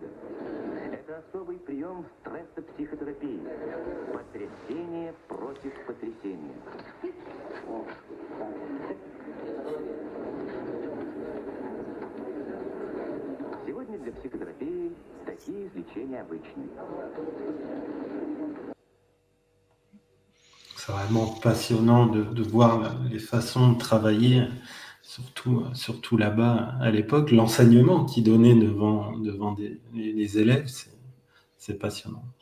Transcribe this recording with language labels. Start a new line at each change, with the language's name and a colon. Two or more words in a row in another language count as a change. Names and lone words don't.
Russian: Это особый прием стрессопсихотерапии. Потрясение против потрясения. Сегодня для психотерапии такие излечения обычные.
French: C'est vraiment passionnant de voir les façons de travailler, surtout là-bas à l'époque. L'enseignement qu'ils donnaient devant les élèves, c'est passionnant.